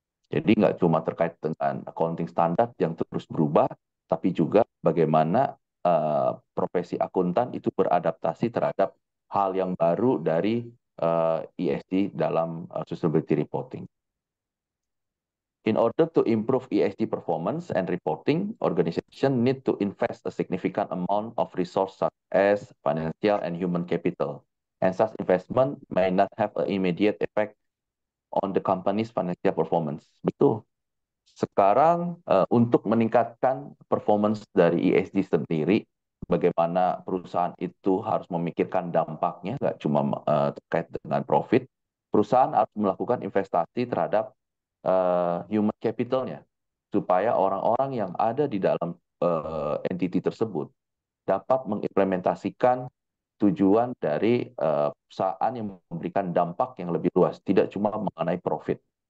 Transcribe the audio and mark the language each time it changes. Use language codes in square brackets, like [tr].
[id] Jadi nggak cuma terkait dengan accounting standar yang terus berubah, tapi juga bagaimana profesi akuntan itu beradaptasi terhadap hal yang baru dari ESG dalam sustainability reporting. [en] In order to improve ESG performance and reporting, organization need to invest a significant amount of resource such as financial and human capital. And such investment may not have an immediate effect on the company's financial performance. [id] Betul. Sekarang untuk meningkatkan performance dari ESG sendiri, bagaimana perusahaan itu harus memikirkan dampaknya, nggak cuma terkait dengan profit. Perusahaan harus melakukan investasi terhadap human capitalnya, supaya orang-orang yang ada di dalam entity tersebut dapat mengimplementasikan tujuan dari perusahaan yang memberikan dampak yang lebih luas, tidak cuma mengenai profit.